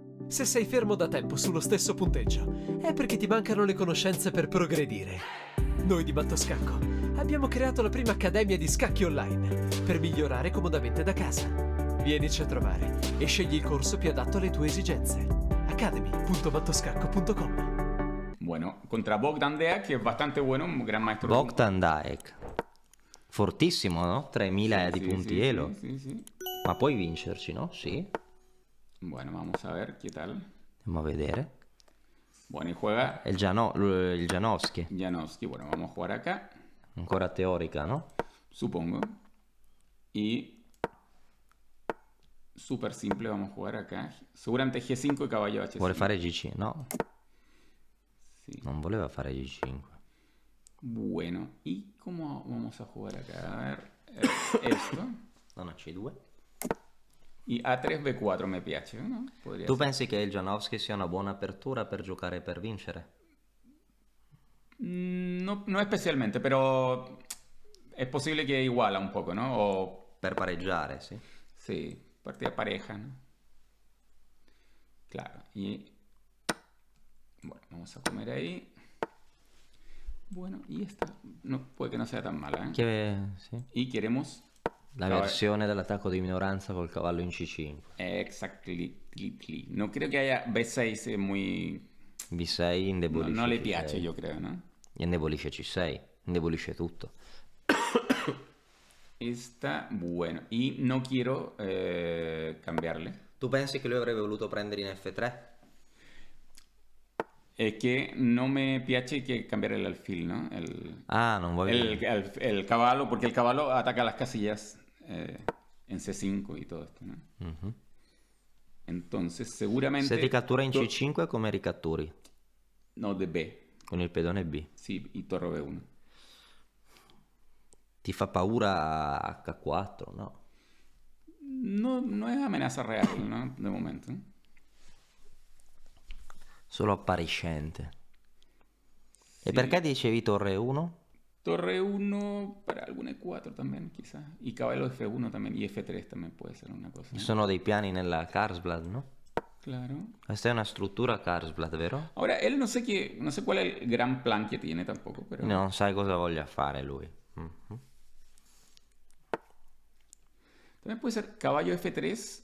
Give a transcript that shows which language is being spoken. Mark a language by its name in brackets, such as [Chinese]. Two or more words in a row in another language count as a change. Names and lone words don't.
[Italian] Se sei fermo da tempo sullo stesso punteggio, è perché ti mancano le conoscenze per progredire. Noi di Mattoscacco abbiamo creato la prima accademia di scacchi online per migliorare comodamente da casa. Vienici a trovare e scegli il corso più adatto alle tue esigenze. academy.mattoscacco.com. [Spanish] Bueno, contra Bogdan Deak, que es bastante bueno, un gran maestro. [Italian] Bogdan Daek. Fortissimo, no? 3000 di punti elo. [Spanish] Sí. [Italian] Ma puoi vincerci, no? Sì. [Spanish] Bueno, vamos a ver qué tal. [Italian] Andiamo a vedere. [Spanish] Bueno, y juega [Italian] Il Janowski. [Spanish] Janowski. Bueno, vamos a jugar acá, [Italian] Ancora teorica, no? [Spanish] supongo. Y súper simple, vamos a jugar acá. Seguramente G5 y caballo H5. [Italian] Vuole fare G5, no? [Spanish] Sí. [Italian] Non voleva fare G5. [Spanish] Bueno, ¿y cómo vamos a jugar acá? A ver, esto. [Italian] Non a C2. [Spanish] Y A3, B4 me piace, ¿no? Podría [Italian] Tu [Spanish] ser. [Italian] pensi che il Janowski sia una buona apertura per giocare per vincere? [Spanish] No, no especialmente, pero es posible que iguala un poco, ¿no? O [Italian] Per pareggiare, sì. [Spanish] sí, partida pareja, ¿no? Claro, y bueno, vamos a comer ahí. Bueno, y esta no, puede que no sea tan mala, ¿eh? [Italian] Sì. [Spanish] Y queremos [Italian] La versione dell'attacco di minoranza col cavallo in C5. [Spanish] exactly. No creo que haya B6 muy... B6 No, [Italian] indebolisce [Spanish] no le [Italian] C6. piace, io credo, no? Indebolisce C6, indebolisce tutto. [Spanish] Está bueno. Y no quiero cambiarle. [Italian] Tu pensi che lui avrebbe voluto prendere in F3? [Spanish] Es que no me piace que cambiar el alfil, ¿no? [Italian] Non voglio... [Spanish] El caballo, porque el caballo ataca las casillas en C5 y todo esto, ¿no? Mhm. Entonces, seguramente... [Italian] Se ti cattura in C5 come ricatturi? [Spanish] No, de B. [Italian] Con il pedone B. [Spanish] Sí, y torre B1. [Italian] Ti fa paura H4, no? [Spanish] No es amenaza real, ¿no? De momento. [Italian] Solo appariscente. Sì. E perché dicevi torre 1? [Spanish] Torre 1 para algún E4 también, quizás. Y caballo F1 también. Y F3 también puede ser una cosa. [Italian] Ci sono dei piani nella Karsblad, no? [Spanish] Claro. [Italian] Questa è una struttura Karsblad, vero? [Spanish] Ahora, él no sé no sé cuál es el gran plan que tiene tampoco, pero... [Italian] Non sai cosa voglia fare lui. Mhm. [Spanish] También puede ser caballo F3.